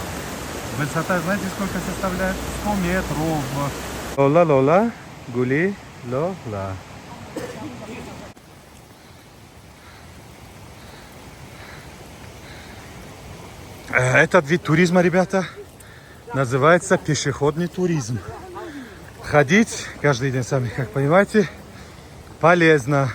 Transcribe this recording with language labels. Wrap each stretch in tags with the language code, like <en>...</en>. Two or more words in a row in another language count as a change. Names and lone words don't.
<ru>Высота, знаете, сколько составляет? 100 метров.</ru> <tg>Лола-лола, гули, лола.</tg> <ru>Этот вид туризма, ребята, называется пешеходный туризм. Ходить каждый день, сами как понимаете, полезно.</ru>